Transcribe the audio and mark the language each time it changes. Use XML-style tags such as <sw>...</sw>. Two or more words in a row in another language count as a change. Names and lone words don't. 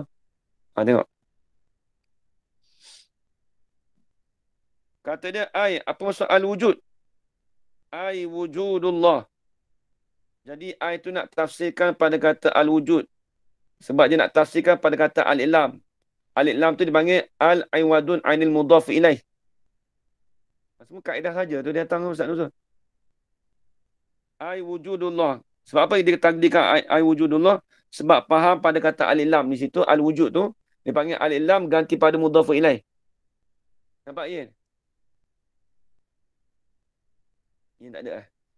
<ms>Tengok. Kata dia, apa maksud al-wujud? Wujudullah. Jadi, itu nak tafsirkan pada kata al-wujud. Sebab dia nak tafsirkan pada kata al-ilam. Al-ilam tu dipanggil</ms> <ar>العوض عن المضاف إليه.</ar> <ms>Semua kaedah saja tu dia datang Ustaz Nuzul. Wujudullah. Sebab apa dia takdirkan wujudullah? Sebab faham pada kata al-ilam di situ, al-wujud tu, dia panggil al-ilam ganti pada</ms> <ar>المضاف إليه.</ar> <ms>Nampak Ian? Ian tak ada</ms>